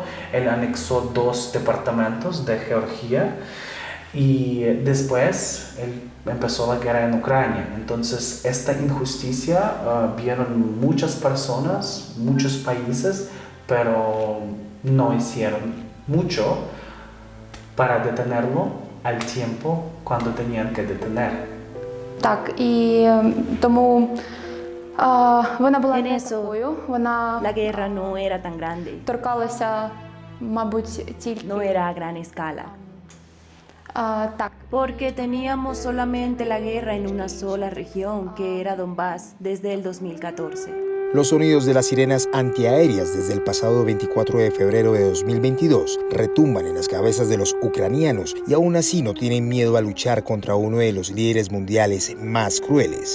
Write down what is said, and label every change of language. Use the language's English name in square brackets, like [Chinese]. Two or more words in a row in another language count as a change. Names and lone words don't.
[Spanish] Él anexó 2 departamentos de Georgia y después él empezó la guerra en Ucrania. Entonces esta injusticia vieron muchas personas, muchos países, pero no hicieron mucho para detenerlo al tiempo cuando tenían que detener. [Ukrainian] Так, і тому вона була [Spanish] En [Ukrainian] не [Spanish] eso, [Ukrainian] такою, вона [Spanish] La guerra no era tan grande, [Ukrainian] торкалася, мабуть, тільки [Spanish] no era a gran escala, [Ukrainian] так. [Spanish] porque teníamos solamente la guerra en una sola región, que era Donbass, desde el 2014. Los sonidos de las sirenas antiaéreas desde el pasado 24 de febrero de 2022 retumban en las cabezas de los ucranianos y aún así no tienen miedo a luchar contra uno de los líderes mundiales más crueles.